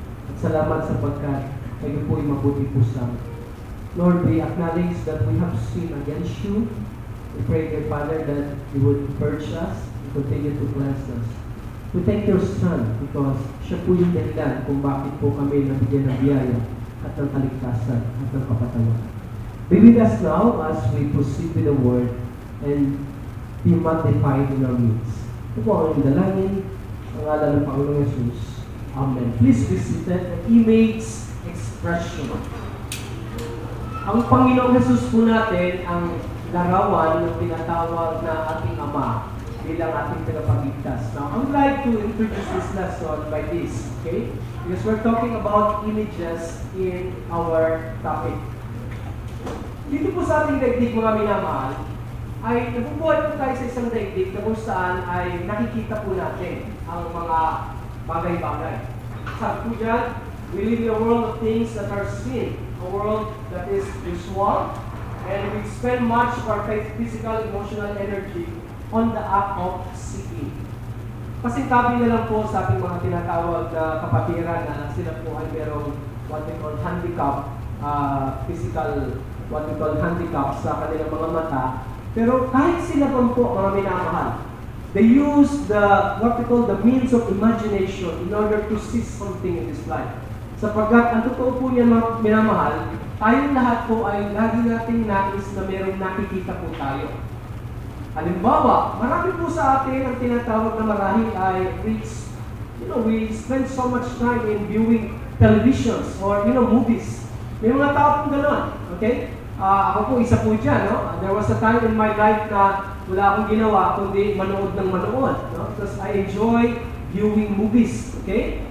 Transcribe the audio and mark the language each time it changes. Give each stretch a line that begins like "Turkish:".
Filipino: At salamat sapagkat kayo po'y mabuti po sa amin.
English: Lord, we acknowledge that we have sinned against you. We pray, dear Father, that you would purge us and continue to cleanse us. We thank your Son because
Filipino: siya po yung dahilan kung bakit po kami nabigyan ng biyaya at ng kaligtasan at ng kapatawaran.
English: Be with us now as we proceed with the Word and be magnified in our midst.
Filipino: Ito po ang dalangin ng ngalan ng Panginoong Jesus. Amen.
English: Please be seated. The image expression.
Filipino: Ang Panginoong Jesus po natin ang larawan ng tinatawag na ating Ama bilang ating tagapagligtas.
English: Now, I would like to introduce this lesson by this, okay? Because we're talking about images in our topic.
Filipino: Dito po sa ating daigdig, mga minamahal, ay nabubuhay po tayo sa isang daigdig na kung saan ay nakikita po natin ang mga bagay-bagay. Sabi po dyan,
English: we live in a world of things that are seen, a world that is visual, and we spend much of our physical, emotional energy on the act of seeking.
Filipino: Pasintabi na lang po sa ating mga tinatawag na kapatiran na sila po ay merong what we call handicap, physical, what we call handicap sa kanilang mga mata. Pero kahit sila po mga minamahal,
English: they use what we call the means of imagination in order to see something in this life.
Filipino: Sapagkat ang totoo po niya mga minamahal, tayong lahat po ay lagi nating nais na merong nakikita po tayo. Halimbawa, marami po sa atin ang tinatawag na marahil ay
English: we spend so much time in viewing televisions or movies.
Filipino: May mga tao pong gano'n, okay? Ako po, isa po dyan, no?
English: There was a time in my life
Filipino: na wala akong ginawa kundi manood ng manood, no?
English: Because I enjoy viewing movies, okay?